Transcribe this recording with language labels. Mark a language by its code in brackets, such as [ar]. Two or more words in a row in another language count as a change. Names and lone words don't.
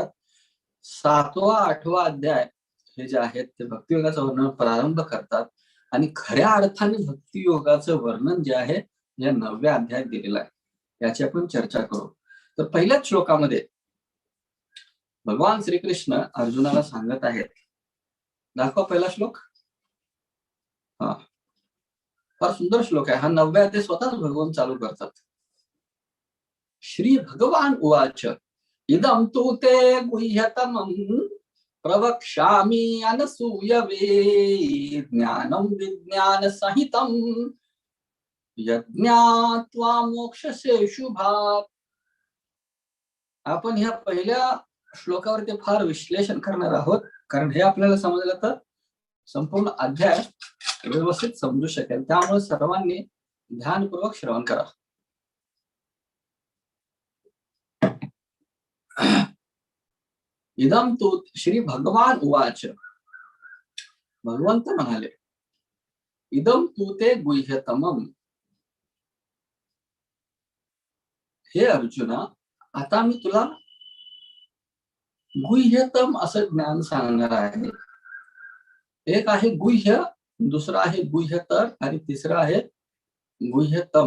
[mr] 7वा 8वा अध्याय हे जे आहेत ते भक्तियोगाचं वर्णन प्रारंभ करतात आणि खऱ्या अर्थाने भक्तियोगाचं वर्णन जे आहे या 9व्या अध्यायात दिलेलं आहे. याची आपण चर्चा करू. तर पहिल्याच श्लोकामध्ये भगवान श्रीकृष्ण अर्जुनाला सांगत आहेत. दाखवा पहिला श्लोक. हा, फार सुंदर श्लोक आहे हा. 9व्या अध्याय स्वतःच भगवान चालू करतात. [sa] श्री भगवान उवाच इदं तु ते गुह्यतमं प्रवक्ष्यामि अनसूयवे ज्ञानं विज्ञानसहितं यज्ञात्वा मोक्षसे शुभात्. [mr] आपण ह्या पहिल्या श्लोकावरती फार विश्लेषण करणार आहोत, कारण हे आपल्याला समजलं तर संपूर्ण अध्याय व्यवस्थित समजू शकेल. त्यामुळे सर्वांनी ध्यानपूर्वक श्रवण करा. [sa] इदं तु श्री भगवान उवाच. [mr] भगवंत म्हणाले, [sa] इदं तु ते गुह्यतमं. [mr] हे अर्जुना, आता मी तुला गुह्यतम असं ज्ञान सांगणार आहे. एक आहे गुह्य, दुसरा आहे गुह्यतर आणि तिसरं आहे गुह्यतम.